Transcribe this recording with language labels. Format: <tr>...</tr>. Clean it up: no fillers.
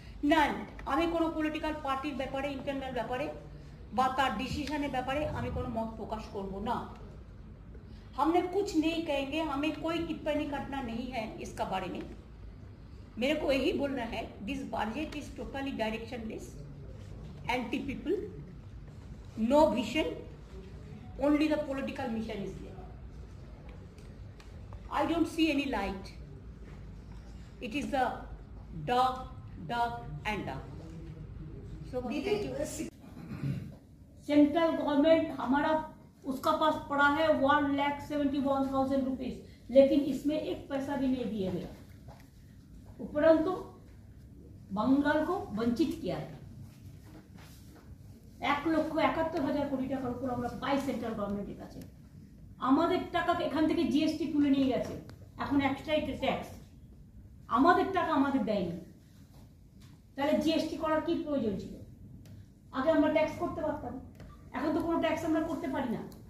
<bn>না আমি কোনো পলিটিক্যাল পার্টির ব্যাপারে ইন্টারনাল ব্যাপারে বা তার ডিसीजन ব্যাপারে আমি কোনো মত প্রকাশ করব না।</bn> <hi>हमने कुछ नहीं कहेंगे, हमें कोई टिप्पणी करना नहीं है इसका बारे में। मेरे को यही बोलना है,</hi> <en>This budget is totally directionless, anti people, no vision, only the political mission is there. I don't see any light. It is the dark and dark.</en> <hi>So central government हमारा उसका पास पड़ा है 1,71,000 रुपीज, लेकिन इसमें एक पैसा भी नहीं दिया गया, उपरंतु बंगाल को वंचित किया है।</hi> <bn>1,71,000 কোটি টাকার উপর আমরা পাই সেন্ট্রাল গভর্নমেন্টের কাছে। আমাদের টাকা এখান থেকে জিএসটি তুলে নিয়ে গেছে, এখন এক্সট্রা ট্যাক্স, আমাদের টাকা আমাদের দেয়নি। তাহলে জিএসটি করার কি প্রয়োজন ছিল? আগে আমরা ট্যাক্স করতে পারতাম, এখন তো কোনো ট্যাক্স আমরা করতে পারি না।</bn>